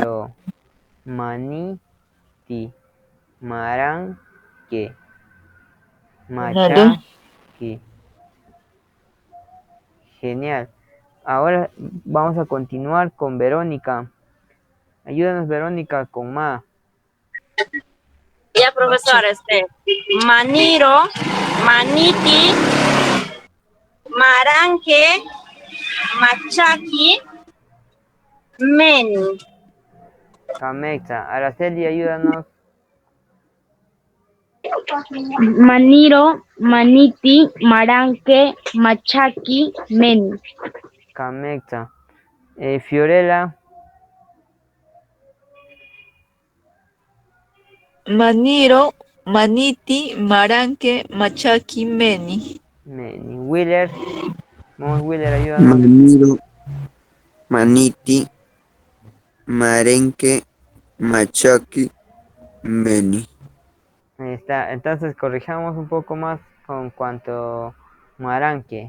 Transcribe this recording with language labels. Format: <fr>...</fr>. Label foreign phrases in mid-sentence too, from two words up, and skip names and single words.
<cni>Maniro, maniti, maranque,</cni> <es>claro.</es> <cni>machaki. Genial.</cni> <es>Ahora vamos a continuar con Verónica. Ayúdanos, Verónica, con ma. Ya, profesor,</es> <cni>maniro, maniti, maranque, machaki, meni.</cni> <es>Camexa. Araceli, ayúdanos.</es> <cni>Maniro, Maniti, Maranque, Machaki, Meni.</cni> <es>Camexa. Fiorella.</es> <cni>Maniro, Maniti, Maranque, Machaki, Meni. Meni.</cni> <es>Wheeler. Vamos, Wheeler, ayúdanos.</es> <cni>Maniro, Maniti, Marenque, Machaki, Meni.</cni> <es>Ahí está. Entonces corrijamos un poco más con cuanto maranque.</es>